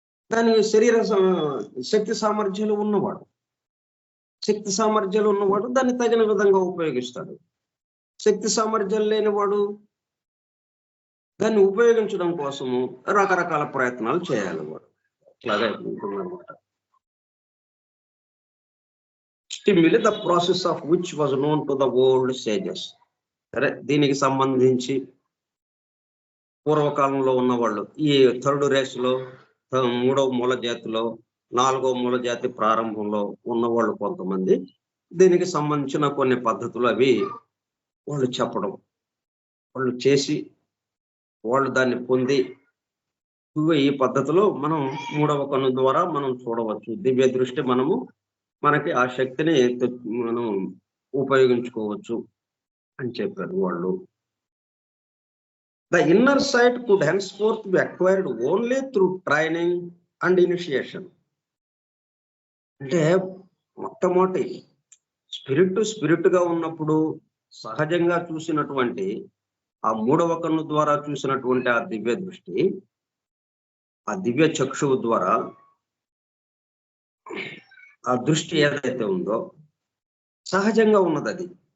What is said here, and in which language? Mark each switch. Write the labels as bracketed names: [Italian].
[Telugu] దాని శరీర శక్తి సామర్థ్యాలు ఉన్నవాడు. శక్తి సామర్థ్యాలు ఉన్నవాడు దాన్ని తగిన విధంగా ఉపయోగిస్తాడు. శక్తి సామర్థ్యాలు లేనివాడు దాన్ని ఉపయోగించడం కోసము రకరకాల ప్రయత్నాలు చేయాలి వాడు. అట్లాగే ఉంటుందన్నమాట. [English] Stimulate the process of which was known to the old sages. [Telugu] సరే, దీనికి సంబంధించి పూర్వకాలంలో ఉన్నవాళ్ళు ఈ థర్డ్ రేస్లో, మూడవ మూల జాతిలో, నాలుగవ మూల జాతి ప్రారంభంలో ఉన్నవాళ్ళు కొంతమంది దీనికి సంబంధించిన కొన్ని పద్ధతులు అవి వాళ్ళు చెప్పడం, వాళ్ళు చేసి, వాళ్ళు దాన్ని పొంది ఈ పద్ధతిలో మనం మూడవ కన్ను ద్వారా మనం చూడవచ్చు. దివ్య దృష్టి మనకి ఆ శక్తిని మనం ఉపయోగించుకోవచ్చు అని చెప్పారు వాళ్ళు. [English] The inner sight could henceforth be acquired only through training and initiation. [Telugu] అంటే మొట్టమొదటి స్పిరిట్ గా ఉన్నప్పుడు సహజంగా చూసినటువంటి ఆ మూడవ కన్ను ద్వారా చూసినటువంటి ఆ దివ్య దృష్టి, ఆ దివ్య చక్షువు ద్వారా ఆ దృష్టి ఏదైతే ఉందో సహజంగా ఉన్నది అది.